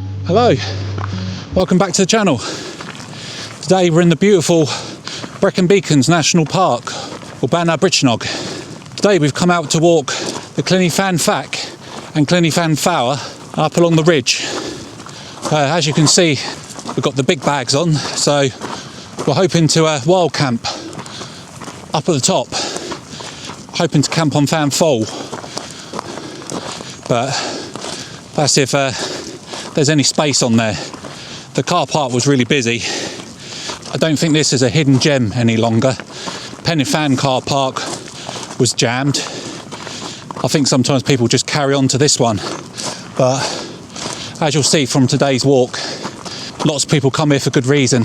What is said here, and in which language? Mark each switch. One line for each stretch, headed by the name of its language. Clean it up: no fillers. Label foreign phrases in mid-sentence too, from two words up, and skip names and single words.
English: Hello, welcome back to the channel. Today we're in the beautiful Brecon Beacons National Park, or Banna Brichnog. Today we've come out to walk the Llyn y Fan Fach and Llyn y Fan Fach up along the ridge. As you can see, we've got the big bags on, so we're hoping to wild camp up at the top, hoping to camp on Fan Foel, but that's if there's any space on there. The car park was really busy. I don't think this is a hidden gem any longer. Pen y Fan car park was jammed. I think sometimes people just carry on to this one, but as you'll see from today's walk, lots of people come here for good reason.